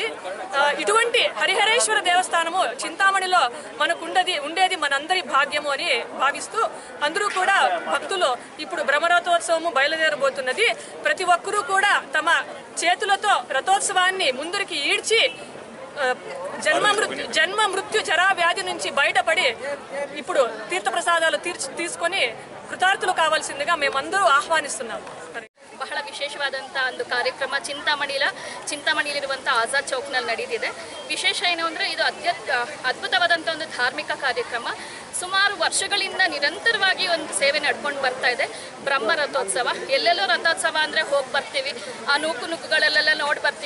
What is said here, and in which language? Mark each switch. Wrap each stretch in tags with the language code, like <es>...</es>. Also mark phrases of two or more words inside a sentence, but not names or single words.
<te>ఇటువంటి హరిహరేశ్వర దేవస్థానము చింతామణిలో మనకు ఉండేది మనందరి భాగ్యము అని భావిస్తూ అందరూ కూడా భక్తులు ఇప్పుడు బ్రహ్మరథోత్సవము బయలుదేరబోతున్నది. ప్రతి ఒక్కరూ కూడా తమ చేతులతో రథోత్సవాన్ని ముందరికి ఈడ్చి జన్మ మృత్యు జరా వ్యాధి నుంచి బయటపడి ఇప్పుడు తీర్థప్రసాదాలు తీసుకొని కృతార్థులు కావాల్సిందిగా మేమందరూ ಆಹ್ವಾನಿస్తున్నాం.</te> <kn>ಬಹಳ ವಿಶೇಷವಾದಂಥ ಒಂದು ಕಾರ್ಯಕ್ರಮ ಚಿಂತಾಮಣಿಲಿರುವಂಥ ಆಜಾದ್ ಚೌಕ್ನಲ್ಲಿ ನಡೆದಿದೆ. ವಿಶೇಷ ಏನು ಅಂದರೆ ಇದು ಅದ್ಭುತವಾದಂಥ ಒಂದು ಧಾರ್ಮಿಕ ಕಾರ್ಯಕ್ರಮ. ಸುಮಾರು ವರ್ಷಗಳಿಂದ ನಿರಂತರವಾಗಿ ಒಂದು ಸೇವೆ ನಡ್ಕೊಂಡು ಬರ್ತಾ ಇದೆ. ಬ್ರಹ್ಮ ರಥೋತ್ಸವ, ಎಲ್ಲೆಲ್ಲೋ ರಥೋತ್ಸವ ಅಂದರೆ ಹೋಗಿ ಬರ್ತೀವಿ, ಆ ನೂಕುಗಳಲ್ಲೆಲ್ಲ ನೋಡಿ ಬರ್ತೀವಿ.</kn>